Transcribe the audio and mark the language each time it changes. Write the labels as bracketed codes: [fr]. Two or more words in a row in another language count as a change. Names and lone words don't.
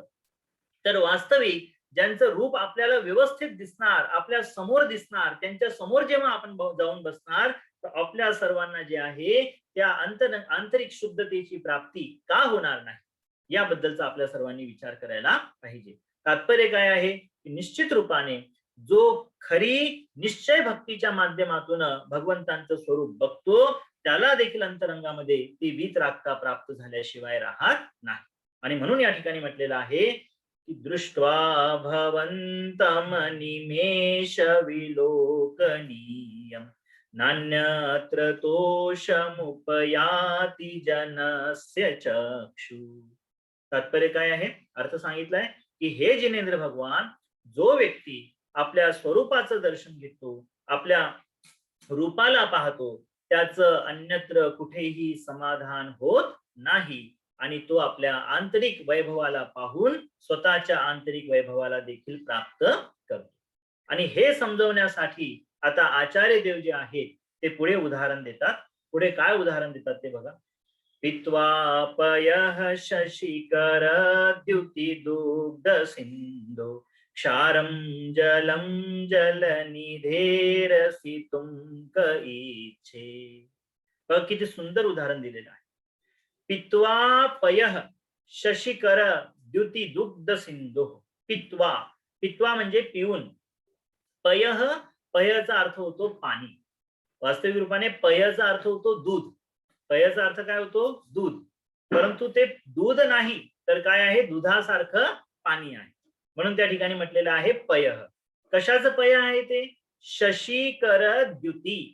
[mr] तर वास्तविक ज्यांचं रूप आपल्याला व्यवस्थित दिसणार, आपल्या समोर दिसणार, त्यांच्या समोर जेव्हा आपण जाऊन बसणार तर आपल्या सर्वांना जे आहे त्या आंतरिक शुद्धतेची प्राप्ती का होणार नाही, याबद्दलचा आपल्या सर्वांनी विचार करायला पाहिजे. तात्पर्य काय आहे की निश्चित रूपाने जो खरी निश्चय भक्तीच्या माध्यमातून भगवंतांचं स्वरूप बघतो त्याला देखील अंतरंगामध्ये ती वीतरागता प्राप्त झाल्याशिवाय राहत नाही. आणि म्हणून या ठिकाणी म्हटलेलं आहे की [sa] दृष्ट्वा भवंतम निमेष विलोकनीयम नान्यत्र तोषमुपयाति जनस्य चक्षु. [mr] तात्पर्य काय आहे, अर्थ सांगितलाय की हे जिनेंद्र भगवान, जो व्यक्ती आपल्या स्वरूपाचं दर्शन घेतो, आपल्या रूपाला पाहतो, त्याचं अन्यत्र कुठेही समाधान होत नाही आणि तो आपल्या आंतरिक वैभवाला पाहून स्वतःच्या आंतरिक वैभवाला देखील प्राप्त करतो. आणि हे समजवण्यासाठी आता आचार्य देव जे आहेत ते पुढे उदाहरण देतात. पुढे काय उदाहरण देतात ते बघा. [sa] पित्वा पयः शशिकर द्युति दुग्ध सिंधु क्षारं जलं जलनिधेरसितुं क इच्छे. [mr] बघ किती सुंदर उदाहरण दिलेलं आहे. [sa] पित्वा पयः शशिकर द्युति दुग्ध सिंधु. [mr] पित्वा, पित्वा म्हणजे पिऊन. पयः, पयचा अर्थ होतो पाणी. वास्तविक रूपाने पयचा अर्थ होतो दूध. पयचा अर्थ काय होतो, दूध. परंतु ते दूध नाही तर काय आहे, दुधासारखं पाणी आहे. म्हणून त्या ठिकाणी म्हटलेलं आहे पयः. कशाचं पय आहे ते, [sa] शशिकर द्युती.